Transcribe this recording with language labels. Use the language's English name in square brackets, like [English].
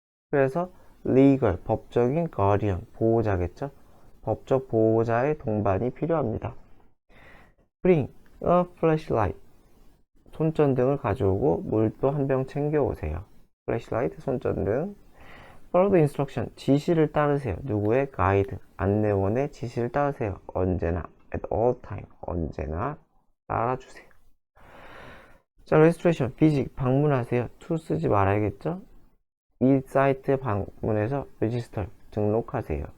[Korean] 그래서 legal, 법적인 guardian, 보호자겠죠. 법적 보호자의 동반이 필요합니다. [English] bring a flashlight, [Korean] 손전등을 가져오고 물도 한 병 챙겨오세요. flashlight, 손전등. [English] follow the instruction, [Korean] 지시를 따르세요. 누구의? 가이드, 안내원의 지시를 따르세요. 언제나, [English] at all time, [Korean] 언제나 따라주세요. 자, registration, visit, 방문하세요. to 쓰지 말아야겠죠. 이 사이트에 방문해서 register, 등록하세요.